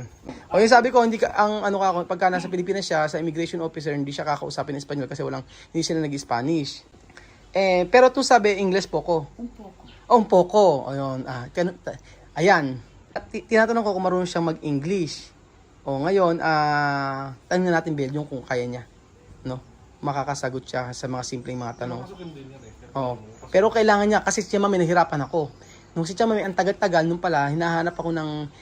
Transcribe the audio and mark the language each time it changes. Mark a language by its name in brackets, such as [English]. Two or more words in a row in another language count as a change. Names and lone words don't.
[Filipino] O yung sabi ko, pagka nasa Pilipinas siya, sa immigration officer, hindi siya kakausapin ng Espanyol kasi hindi sila nag-Spanish. Pero tu sabi English poco. [Spanish] Un poco. Un poco. [Filipino] Ayun, ayan. Tinatanong ko kung marunong siyang mag-English. Ngayon, tanongin natin Belgium kung kaya niya. No? Makakasagot siya sa mga simpleng mga tanong. Masukin din yan Pero kailangan niya, kasi si Mami nahirapan ako. Nung si Mami, ang tagal-tagal, nung pala, hinahanap ako ng...